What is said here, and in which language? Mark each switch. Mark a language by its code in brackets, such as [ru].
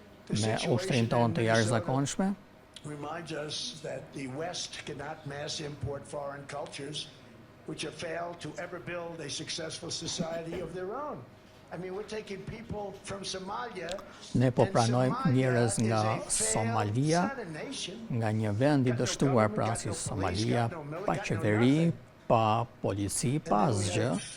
[sq] Me ushtrinë tonë të jashtëzakonshme. [en] Reminds us that the West cannot mass import foreign cultures which have failed to ever build a successful society of their own. I mean, we're taking people from Somalia. [sq] Ne po pranojmë njerëz nga Somalia, nga një vend i dështuar pra si Somalia, pa qeveri, pa polici, pa asgjë.